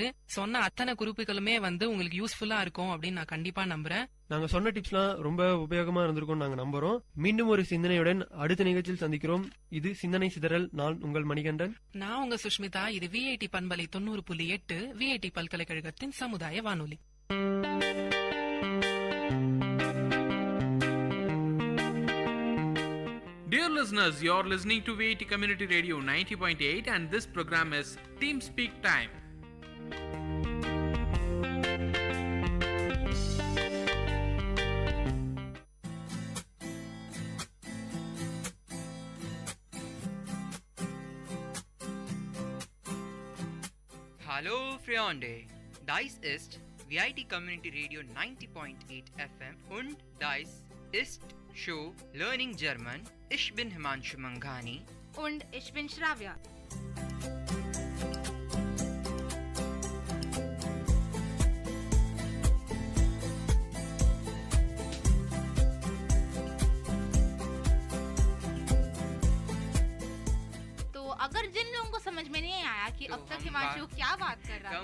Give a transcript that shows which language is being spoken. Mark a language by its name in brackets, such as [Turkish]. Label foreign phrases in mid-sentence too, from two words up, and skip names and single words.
[Tamil] சொன்ன அத்தனை குறிப்புகளுமே வந்து உங்களுக்கு யூஸ்ஃபுல்லா இருக்கும் அப்படின்னு நான் கண்டிப்பா நம்புறேன். நாங்க சொன்ன டிப்ஸ்லாம் ரொம்ப உபயோகமா இருந்திருக்கும் நாங்க நம்புறோம். மீண்டும் ஒரு சிந்தனையுடன் அடுத்த நிகழ்ச்சியில் சந்திக்கிறோம். இது சிந்தனை சிதறல். நான் உங்கள் மணிகண்டன். நான் உங்க சுஷ்மிதா. இது விஐடி பண்பலை 90.8 விஐடி பல்கலைக்கழகத்தின் சமுதாய வானொலி. [English] Dear listeners, you're listening to Vit Community Radio 90.8 and this program is Team Speak Time. [German] Hallo Freunde, dies ist VIT Community Radio 90.8 FM und dies ist Show Learning German. Ich bin Himanshu Manghani und ich bin Shravya. [Hindi] अगर जिन लोगों को समझ में नहीं आया कि अब तक हिमांशु क्या बात कर रहा था,